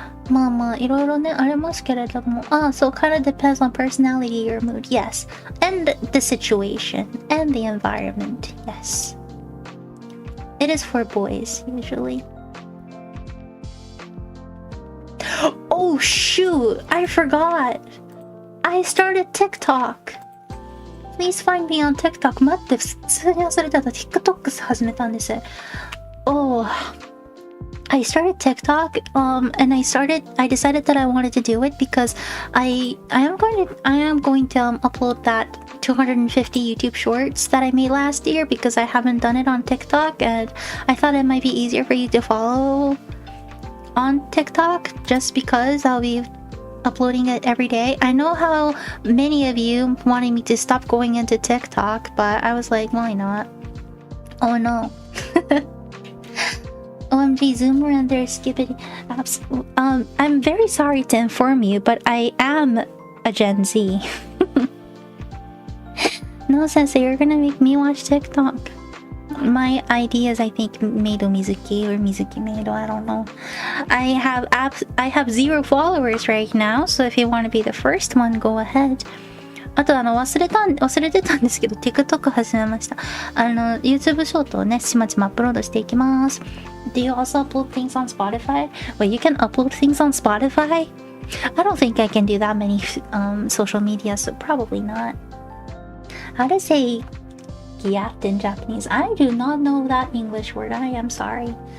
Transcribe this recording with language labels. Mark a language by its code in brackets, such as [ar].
[ja] まあまあいろいろねありますけれども [en] so kind of depends on personality or mood. Yes. And the situation and the environment. Yes. It is for boys usually. Oh shoot, I forgot. I started TikTok. Please find me on TikTok. [ja] 待って、普通に忘れてた。TikTok 始めたんです。 [en] Oh, I started TikTok, and I decided that I wanted to do it because I am going to upload that 250 YouTube shorts that I made last year because I haven't done it on TikTok, and I thought it might be easier for you to follow on TikTok just because I'll be uploading it every day. I know how many of you wanted me to stop going into TikTok, but I was like, why not? Oh no. OMG, Zoomer and their skippity apps. I'm very sorry to inform you, but I am a Gen Z. No, Sensei, you're gonna make me watch TikTok. My ID is, I think, Meido Mizuki or Mizuki Meido, I don't know. I have 0 followers right now, so if you want to be the first one, go ahead. [ja] あと忘れてたんですけど TikTok 始めました。 YouTube ショートをね、ちまちまアップロードしていきます。 [en] Do you also upload things on Spotify? Wait, you can upload things on Spotify? I don't think I can do that many social media, so probably not. How to say yacht in Japanese? I do not know that English word. I am sorry.